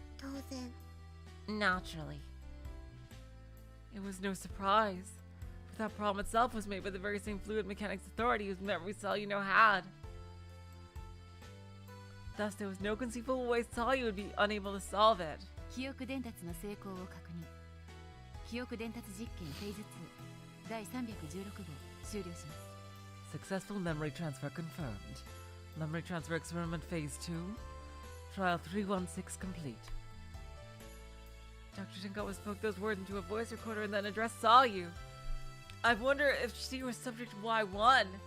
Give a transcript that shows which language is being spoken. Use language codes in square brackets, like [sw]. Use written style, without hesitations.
[ja] 当然 [en] Naturally. It was no surprise, for that problem itself was made by the very same fluid mechanics authority whose memory Salyu had. Thus, there was no conceivable way Salyu would be unable to solve it. [ja] 記憶伝達の成功を確認。記憶伝達実験フェーズ2第316号終了します。 [en] Successful memory transfer confirmed. Memory transfer experiment phase 2. Trial 316 complete. Dr. Shinkawa spoke those words into a voice recorder and then addressed Salyu. I wonder if she was subject Y1.